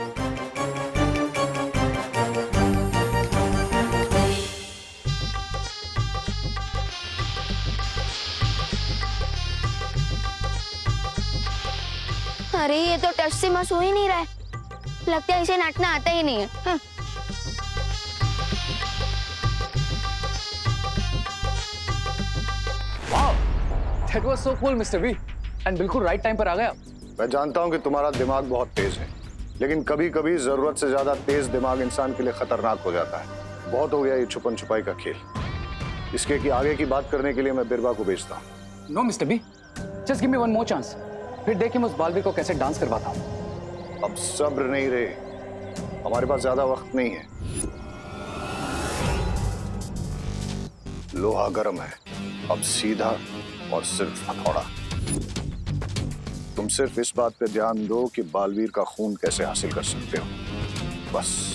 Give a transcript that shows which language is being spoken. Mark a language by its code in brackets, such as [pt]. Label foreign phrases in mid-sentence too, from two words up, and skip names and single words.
[hi] अरे ये तो टच से मस हो ही नहीं रहा है, लगता है इसे नाचना आता ही नहीं है। हाँ। वाह, [en] that was so cool, Mr. V. [hi] And बिल्कुल [en] right time [hi] पर आ गया। मैं जानता हूं कि तुम्हारा दिमाग बहुत तेज है, लेकिन कभी कभी जरूरत से ज्यादा तेज दिमाग इंसान के लिए खतरनाक हो जाता है। बहुत हो गया ये छुपन छुपाई का खेल। इसके कि आगे की बात करने के लिए मैं बिरबा को भेजता हूँ। [en] No, Mr. B. Just give me one more chance. [hi] फिर देखिए मैं उस बालवीर को कैसे डांस करवाता हूँ। अब सब्र नहीं रहे, हमारे पास ज्यादा वक्त नहीं है। लोहा गर्म है, अब सीधा और सिर्फ हथौड़ा। तुम सिर्फ इस बात पे ध्यान दो कि बालवीर का खून कैसे हासिल कर सकते हो, बस।